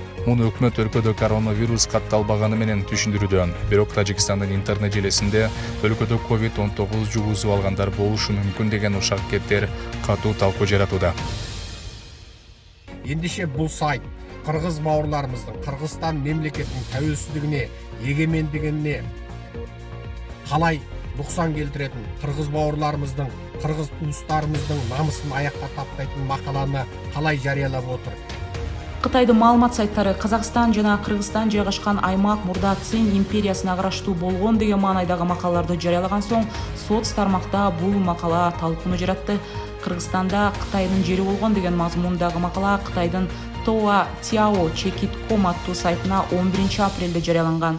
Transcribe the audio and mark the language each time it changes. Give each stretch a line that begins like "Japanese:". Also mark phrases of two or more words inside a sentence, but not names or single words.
Kyrgyz: Муну өкмөт өлкөдө коронавирус катталбаганы менен түшүндүрүүдө. Бирок Тажикстандын интернет желесинде өлкөдө COVID-19 жугузуп алгандар болушу мүмкүн деген ушак кептер катуу талкуу жаратууда.
Kazakh: Ендеше бул сайт Кыргыз бауырларымыздың Кыргызстан мемлекетінің тәуелсіздігіне, егемендігіне қалай нұқсан келтіретін, Кыргыз бауырларымыздың, Кыргыз туыстарымыздың намысын аяққа таптайтын мақаланы қалай жариялап отыр.
Kyrgyz: Кытайдын маалымат сайттары Казакстан жана Кыргызстан жайгашкан аймак мурда Цин империясына караштуу болгон деген маанайдагы макалаларды жарыялаган соң соц тармакта бул макала талкууну жаратты. Кыргызстанда Кытайдын жери болгон деген мазмундагы макала Кытайдын Тоа Тяо Чекит.ком аттуу сайтына 11 апрелде жарыяланган.